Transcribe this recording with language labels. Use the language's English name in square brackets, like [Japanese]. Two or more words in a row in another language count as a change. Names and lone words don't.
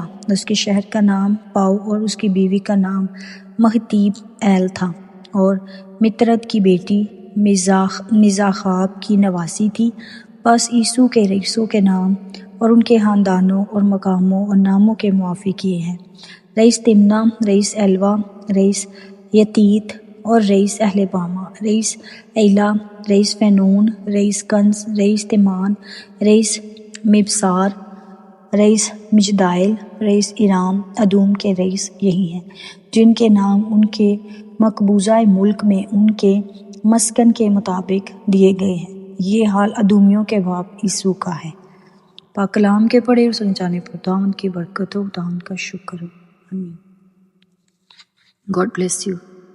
[Urdu] اس کے شہر کا نام پاؤ اور اس کی بیوی کا نام مہتیب ایل تھا، اور مترد کی بیٹی مزاخاب کی نواسی تھی۔ بس عیسو کے رئیسوں کے نام اور ان کے خاندانوں اور مقاموں اور ناموں کے موافق یہ ہیں: رئیس تمنا، رئیس ایلوا، رئیس یتیت اور رئیس اہل باما، رئیس ایلا، رئیس فینون، رئیس کنز، رئیس تیمان، رئیس مبسار، رئیس مجدائل، رئیس ایرام۔ ادوم کے رئیس یہی ہیں جن کے نام ان کے مقبوضہ ملک میں ان کے مسکن کے مطابق دیے گئے ہیں۔ یہ حال ادومیوں کے باپ عیسو کا ہے۔ پاک کلام کے پڑھے اور سنے جانے پر خداوند کی برکت ہو، خداوند کا شکر ہو۔ [English] آمین۔ God bless you.